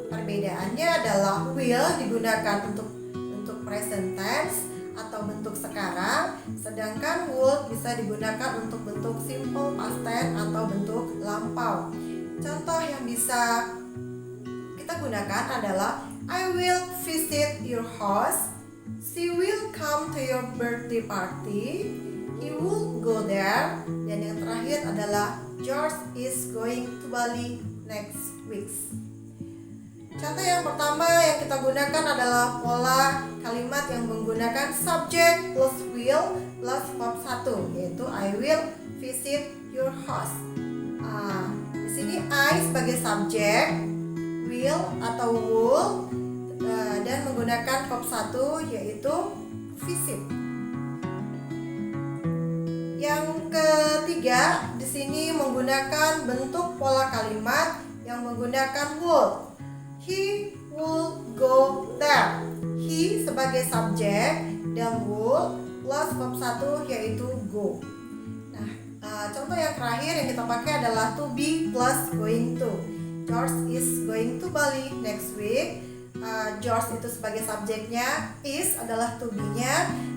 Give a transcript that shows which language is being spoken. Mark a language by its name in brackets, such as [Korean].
[Indonesian] Perbedaannya adalah will digunakan untuk bentuk present tense atau bentuk sekarang, sedangkan would bisa digunakan untuk bentuk simple past tense atau bentuk lampau. [English] Contoh yang bisa kita gunakan adalah I will visit your house. She will come to your birthday party. He will go there. [Indonesian] Dan yang terakhir adalah [English] George is going to Bali next week. [Indonesian] Contoh yang pertama yang kita gunakan adalah pola kalimat yang menggunakan subject plus will plus verb 1, yaitu [English] I will visit your house. [Indonesian] Di sini I sebagai subject, will atau would, dan menggunakan verb 1 yaitu visit. Yang ketiga di sini menggunakan bentuk pola kalimat yang menggunakan would. [English] He would go there. [Indonesian] He sebagai subjek dan would plus verb 1 yaitu go. Contoh yang terakhir yang kita pakai adalah to be plus going to. [English] George is going to Bali next week. [Indonesian] George itu sebagai subjeknya, is adalah to be-nya.